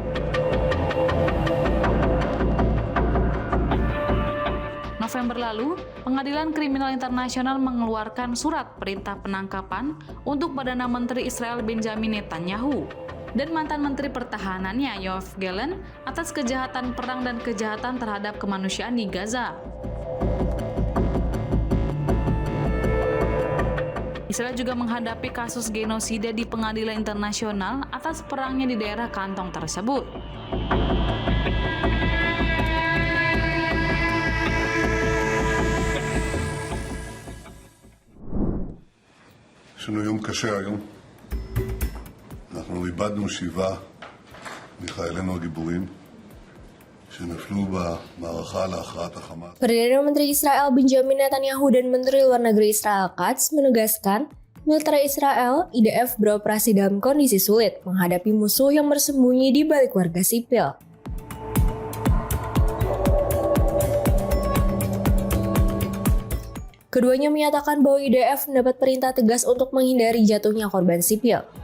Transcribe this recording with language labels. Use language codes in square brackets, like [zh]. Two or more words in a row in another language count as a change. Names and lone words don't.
[id] November lalu, Pengadilan Kriminal Internasional mengeluarkan surat perintah penangkapan untuk Perdana Menteri Israel Benjamin Netanyahu dan mantan Menteri Pertahanannya Yoav Gallant atas kejahatan perang dan kejahatan terhadap kemanusiaan di Gaza. Israel juga menghadapi kasus genosida di pengadilan internasional atas perangnya di daerah kantong tersebut. [he] יש לנו יום קשה היום. אנחנו איבדנו 7 מחיילינו הגיבורים שנפלו במערכה להכרעת החמאס. [id] Perdana Menteri Israel Benjamin Netanyahu dan Menteri Luar Negeri Israel Katz menegaskan militer Israel IDF beroperasi dalam kondisi sulit menghadapi musuh yang bersembunyi di balik warga sipil. Keduanya menyatakan bahwa IDF mendapat perintah tegas untuk menghindari jatuhnya korban sipil.